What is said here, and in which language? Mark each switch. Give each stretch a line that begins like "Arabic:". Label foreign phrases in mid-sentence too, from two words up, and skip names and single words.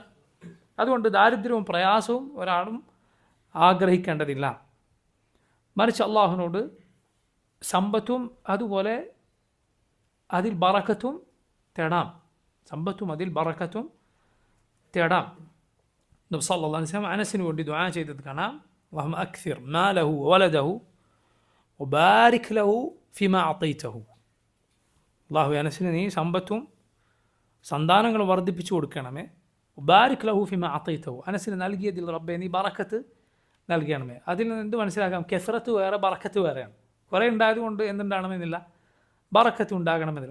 Malayalam: അതുകൊണ്ട് ദാരിദ്ര്യവും പ്രയാസവും ഒരാളും ആഗ്രഹിക്കേണ്ടതില്ല. മറിച്ച് അള്ളാഹുവിനോട് സമ്പത്തും അതുപോലെ അതിൽ ബറക്കത്തും തേടാം, സമ്പത്തും അതിൽ ബറക്കത്തും തേടാം. നബി
Arabic: صلى الله عليه وسلم
Malayalam: അനസിന് വേണ്ടി ദുആ ചെയ്തത് കാണാം.
Arabic: اللهم أكثر ماله وولده وبارك له فيما أعطيته.
Malayalam: അള്ളാഹു അനസിന് നീ സമ്പത്തും സന്താനങ്ങളും വർദ്ധിപ്പിച്ചു കൊടുക്കണമേ.
Arabic: بارك له فيما أعطيته,
Malayalam: അനസിന് നൽകിയതിൽ റബ്ബെ നീ ബറക്കത്ത് നൽകണമേ. അതിൽ നിന്ന് എന്ത് മനസ്സിലാക്കാം? കെസ്റത്ത് വേറെ ബറക്കത്ത് വേറെയാണ്. കുറേ ഉണ്ടായതുകൊണ്ട് എന്തുണ്ടാകണമെന്നില്ല, ബറക്കത്ത് ഉണ്ടാകണമെന്നില്ല.